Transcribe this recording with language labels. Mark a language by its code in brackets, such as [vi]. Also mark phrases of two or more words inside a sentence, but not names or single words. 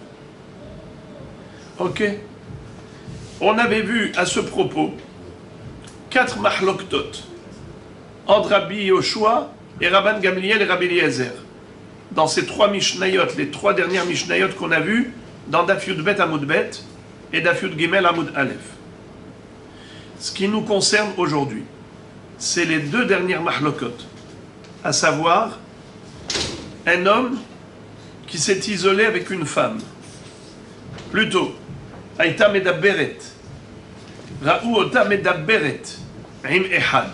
[fr] Ok. On avait vu à ce propos 4 mahloktot entre Rabbi Yoshua et Rabban Gamliel et Rabbi Eliezer. Dans ces 3 mishnayot, les 3 dernières mishnayot qu'on a vues dans [he] דף יוד בית עמוד בית [fr] et [he] דף יוד גימל עמוד אלף. [fr] Ce qui nous concerne aujourd'hui, c'est les 2 dernières mahlokot, à savoir un homme qui s'est isolé avec une femme. [he] Plutôt, היתה מדברת, ראו אותה מדברת, עם אחד.